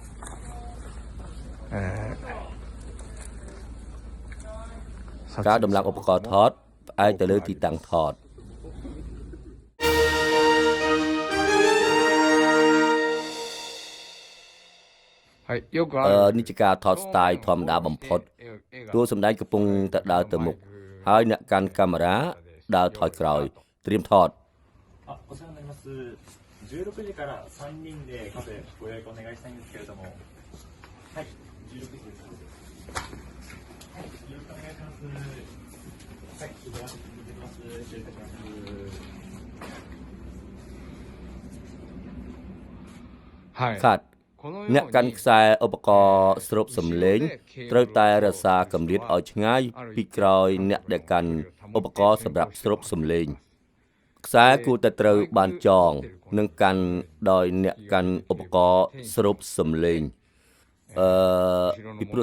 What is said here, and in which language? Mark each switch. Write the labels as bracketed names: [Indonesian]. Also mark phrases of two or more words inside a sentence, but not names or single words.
[Khmer] ការដំឡើងឧបករណ៍ថតផ្អែកទៅលើទីតាំងថតនេះជាការថត style ធម្មតាបំផុតតួសម្ដែងកំពុងតែដើរទៅមុខហើយអ្នកកាន់កាមេរ៉ាដើរថយក្រោយត្រៀមថត [Japanese] お世話になります。16時から3人でカフェご予約お願いしたいんですけれども。はい、16時です。はい、よろしくお願いします。はい、お邪魔してます。失礼いたします。はい。 [Khmer] ខាត់អ្នកកាន់ខ្សែឧបករណ៍ស្រូបសំឡេងត្រូវតែរក្សាកម្រិតឲ្យឆ្ងាយពីក្រោយអ្នកដែលកាន់ឧបករណ៍សម្រាប់ស្រូបសំឡេង ខ្សែគួរតែត្រូវបានចងនិងកាន់ដោយអ្នកកាន់ឧបករណ៍ស្រូបសំឡេងពីព្រោះ